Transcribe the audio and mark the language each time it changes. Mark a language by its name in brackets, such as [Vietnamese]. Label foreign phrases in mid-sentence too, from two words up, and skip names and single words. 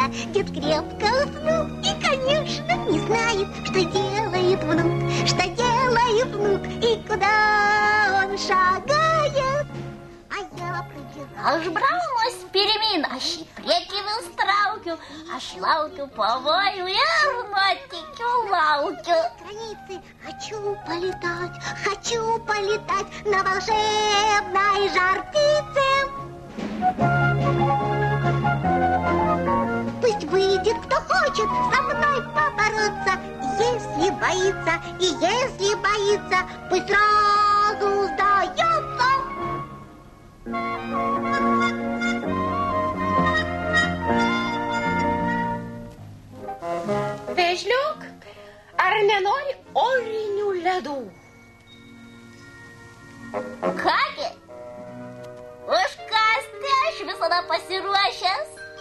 [Russian] Дед крепко уснул и, конечно, не знает, что делает внук, и куда он шагает. А я пробежал. [Lithuanian] Aš braunuos pirmyn, aš į priekį vis traukiu, aš laukiu pavojų ir nuotykių laukiu. [Russian] Границы хочу полетать на волшебной жар-птице. Пусть выйдет, кто хочет со мной побороться. Если боится, пусть сразу сдается. [Lithuanian] Vėžliuk, ar nenori orinių ledų? Kągi, užkąsti aš visada pasiruošęs.